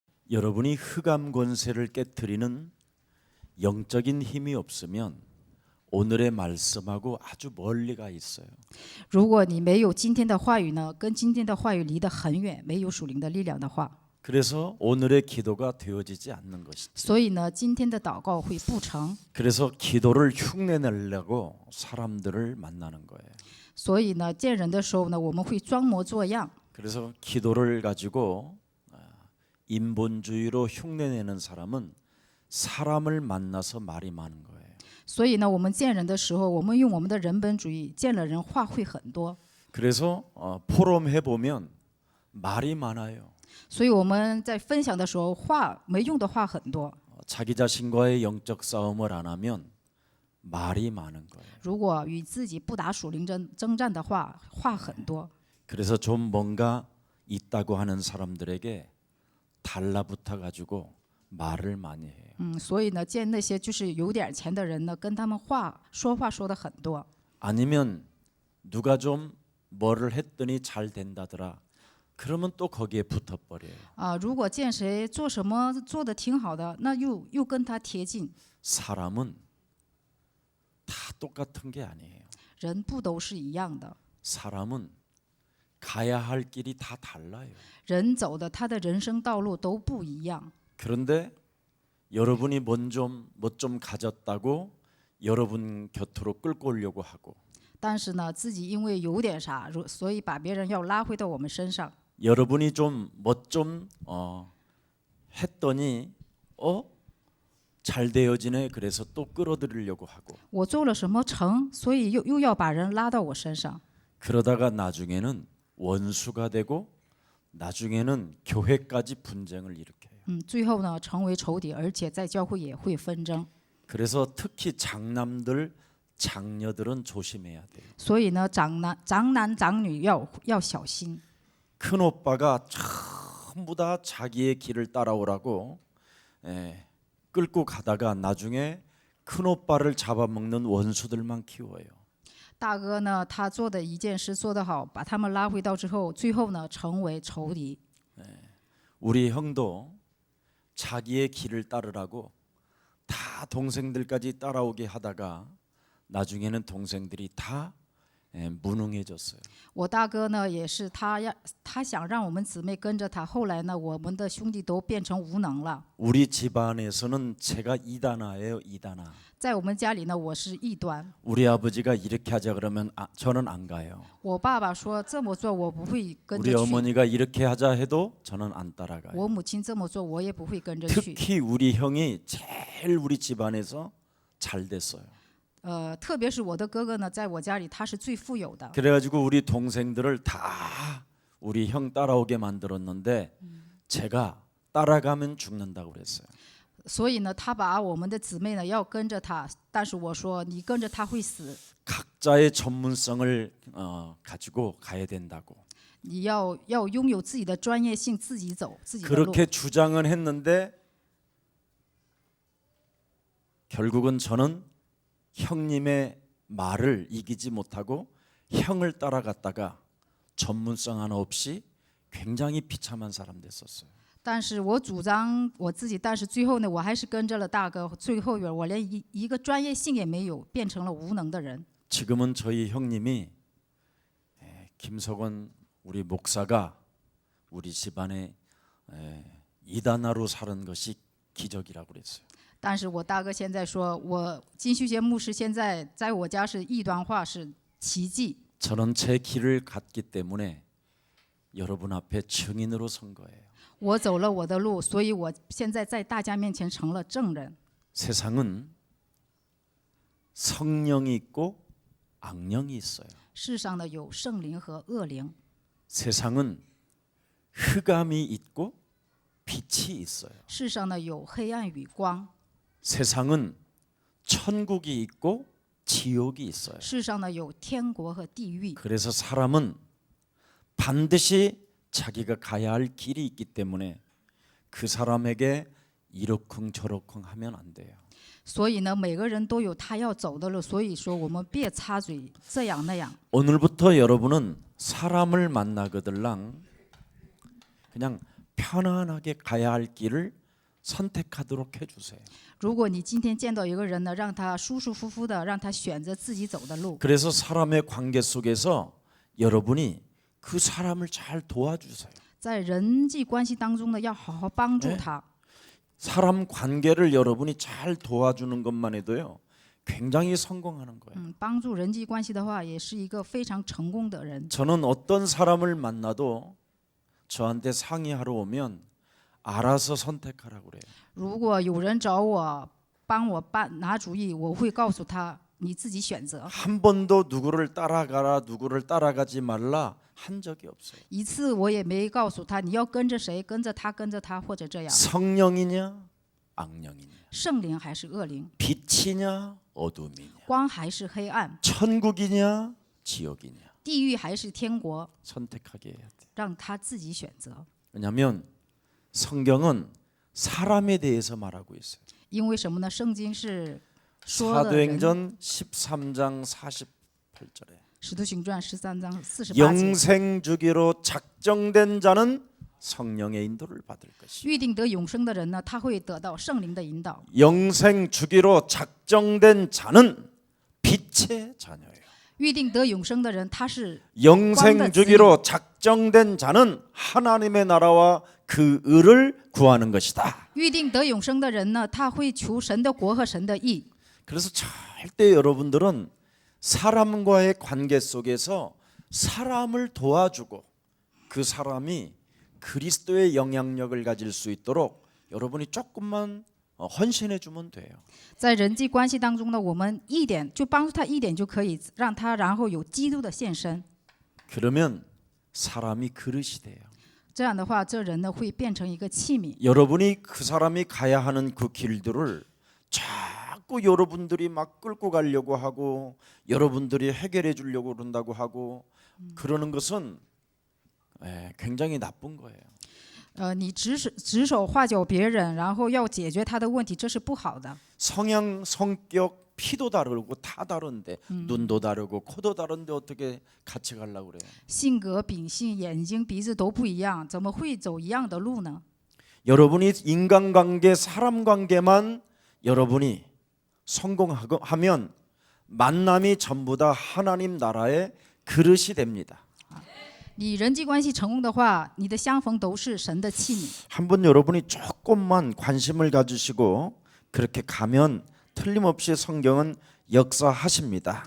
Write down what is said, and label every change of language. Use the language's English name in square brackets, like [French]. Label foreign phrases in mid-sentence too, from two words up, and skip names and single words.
[Korean] 여러분이 흑암 권세를 깨트리는 영적인 힘이 없으면 오늘의 말씀하고 아주 멀리 가 있어요. [Chinese] 如果你没有今天的话语呢，跟今天的话语离得很远，没有属灵的力量的话， [Korean] 그래서 오늘의 기도가 되어지지 않는 것이죠. [Chinese] 所以呢，今天的祷告会不成。 [Korean] 그래서 기도를 흉내내려고 사람들을 만나는 거예요. [Chinese] 所以呢，见人的时候呢，我们会装模作样。 [Korean] 그래서 기도를 가지고 인본주의로 흉내내는 사람은 사람을 만나서 말이 많은 거예요. [Chinese] 所以呢，我们见人的时候，我们用我们的人本主义，见了人话会很多。 [Korean] 그래서 포럼 해보면 말이 많아요. [Chinese] 所以我们在分享的时候，话没用的话很多。 [Korean] 자기 자신과의 영적 싸움을 안 하면 말이 많은 거예요. [Chinese] 如果与自己不打属灵征战的话，话很多。 [Korean] 그래서 좀 뭔가 있다고 하는 사람들에게 달라붙어 가지고 말을 많이 해요. [Chinese] 所以呢，见那些就是有点钱的人呢，跟他们说话说的很多。 [Korean] 아니면 누가 좀 뭐를 했더니 잘 된다더라. 그러면 또 거기에 붙어 버려요. [Chinese] 如果见谁做什么做的挺好的，那又跟他贴近。 [Korean] 사람은 다 똑같은 게 아니에요. [Chinese] 人不都是一样的， [Korean] 사람은 가야 할 길이 다 달라요. [Chinese] 人走的他的人生道路都不一样。 [Korean] 그런데 여러분이 뭐 좀 가졌다고 여러분 곁으로 끌고 오려고 하고 [Chinese] 但是呢，自己因为有点啥，所以把别人要拉回到我们身上。 [Korean] 여러분이 좀 뭐 좀 했더니 잘 되어지네. 그래서 또 끌어들이려고 하고 [Chinese] 我做了什么成，所以又要把人拉到我身上。 [Korean] 그러다가 나중에는 원수가 되고 나중에는 교회까지 분쟁을 일으켜요. [Chinese] 最后呢，成为仇敌，而且在教会也会纷争。 [Korean] 그래서 특히 장남들, 장녀들은 조심해야 돼요. [Chinese] 所以呢，长男长女要小心。 [Korean] 큰 오빠가 전부 다 자기의 길을 따라오라고 끌고 가다가 나중에 큰 오빠를 잡아먹는 원수들만 키워요. [Chinese] 大哥呢，他做的一件事做得好，把他们拉回到之后，最后呢，成为仇敌。 [Korean] 우리 형도 자기의 길을 따르라고 다 동생들까지 따라오게 하다가 나중에는 동생들이 다 무능해졌어요. [Chinese] 我大哥呢，也是他想让我们姊妹跟着他，后来呢，我们的兄弟都变成无能了。 [Korean] 우리 집안에서는 제가 이단아예요, 이단아. [Chinese] 在我们家里呢，我是异端。 [Korean] 우리 아버지가 이렇게 하자 그러면 저는 안 가요. [Chinese] 我爸爸说这么做，我不会跟 [Korean] 우리 [Chinese] 着去。 [Korean] 어머니가 이렇게 하자 해도 저는 안 따라가요. [Chinese] 我母亲这么做，我也不会跟着去。 [Korean] 특히 우리 형이 제일 우리 집안에서 잘 됐어요. [Chinese] 特别是我的哥哥呢，在我家里他是最富有的。 [Korean] 그래가지고 우리 동생들을 다 우리 형 따라오게 만들었는데 제가 따라가면 죽는다고 그랬어요. [Chinese] 所以呢，他把我们的姊妹呢要跟着他，但是我说你跟着他会死， [Korean] 각자의 전문성을 가지고 가야 된다고. [Chinese] 你要拥有自己的专业性，自己走自己的路。 [Korean] 그렇게 주장은 했는데 결국은 저는 형님의 말을 이기지 못하고 형을 따라갔다가 전문성 하나 없이 굉장히 비참한 사람 됐었어요. [Chinese] 但是我主张我自己，但是最后呢，我还是跟着了大哥。最后我连一个专业性也没有，变成了无能的人。 [Korean] 지금은 저희 형님이 김석원 우리 목사가 우리 집안에 이단아로 사는 것이 기적이라고 그랬어요. [Chinese] 但是我大哥现在说，我金秀贤牧师现在在我家是异端化，是奇迹。 [Korean] 저는 제 길을 갔기 때문에 여러분 앞에 증인으로 선 거예요. [Chinese] 我走了我的路，所以我现在在大家面前成了证人。 [Korean] 세상은 성령이 있고 악령이 있어요. [Chinese] 世上呢有圣灵和恶灵， [Korean] 세상은 흑암이 있고 빛이 있어요. [Chinese] 世上呢有黑暗与光， [Korean] 세상은 천국이 있고 지옥이 있어요. [Chinese] 世上呢有天国和地狱。 [Korean] 그래서 사람은 반드시 자기가 가야 할 길이 있기 때문에 그 사람에게 이러쿵저러쿵 하면 안 돼요. [Chinese] 所以呢，每个人都有他要走的路，所以说我们别插嘴这样那样。 [Korean] 오늘부터 여러분은 사람을 만나거들랑 그냥 편안하게 가야 할 길을 선택하도록 해주세요. [Chinese] 如果你今天见到一个人呢，让他舒舒服服的，让他选择自己走的路。 [Korean] 그래서 사람의 관계 속에서 여러분이 그 사람을 잘 도와주세요. [Chinese] 在人际关系当中呢，要好好帮助他。 [Korean] 사람 관계를 여러분이 잘 도와주는 것만 해도요, 굉장히 성공하는 거예요. [Chinese] 帮助人际关系的话，也是一个非常成功的人。 [Korean] 저는 어떤 사람을 만나도 저한테 상의하러 오면 알아서 선택하라고 그래요. [Chinese] 如果有人找我帮我拿主意，我会告诉他你自己选择。 [Korean] 한 번도 누구를 따라가라, 누구를 따라가지 말라 한 적이 없어요. [Chinese] 一次我也没告诉他你要跟着谁，跟着他，跟着他，或者这样。 [Korean] 성령이냐, 악령이냐, [Chinese] 圣灵还是恶灵， [Korean] 빛이냐, 어둠이냐, [Chinese] 光还是黑暗， [Korean] 천국이냐, 지옥이냐, [Chinese] 地狱还是天国， [Korean] 선택하게 해야 돼. [Chinese] 让他自己选择。 [Korean] 왜냐하면 성경은 사람에 대해서 말하고 있어요. [Chinese] 因为什么呢？圣经是说的人。 [Korean] 사도행전 13장 48절에 [Chinese] 使徒行传13章48节， [Korean] 영생 주기로 작정된 자는 성령의 인도를 받을 것이. [Chinese] 预定得永生的人呢，他会得到圣灵的引导。 [Korean] 영생 주기로 작정된 자는 빛의 자녀예요. [Chinese] 预定得永生的人，他是 [Korean] 영생 주기로 작정된 자는 하나님의 나라와 그 의를 구하는 것이다. [Chinese] 预定得永生的人呢，他会求神的国和神的义。 [Korean] 그래서 절대 여러분들은 사람과의 관계 속에서 사람을 도와주고 그 사람이 그리스도의 영향력을 가질 수 있도록 여러분이 조금만 헌신해 주면 돼요. [Chinese] 在人际关系当中呢，我们一点就帮助他一点就可以，让他然后有基督的献身。 [Korean] 그러면 사람이 그릇이 돼요. [Chinese] 这样的话，这人呢会变成一个器皿。 [Korean] 여러분이 그 사람이 가야 하는 그 길들을 자꾸 여러분들이 막 끌고 가려고 하고 여러분들이 해결해 주려고 그런다고 하고 그러는 것은 굉장히 나쁜 거예요. [Chinese] 你指手画脚别人，然后要解决他的问题，这是不好的。 [Korean] 성향, 성격, 피도 다르고 다 다른데 눈도 다르고 코도 다른데 어떻게 같이 가려고 그래요? [Chinese] 性格、秉性、眼睛、鼻子都不一样，怎么会走一样的路呢？ [Korean] 여러분이 인간관계, 사람 관계만 여러분이 성공하면 만남이 전부 다 하나님 나라의 그릇이 됩니다. [Chinese] 你人际关系成功的话，你的相逢都是神的器皿。 [Korean] 한번 여러분이 조금만 관심을 가지시고 그렇게 가면 틀림없이 성경은 역사하십니다.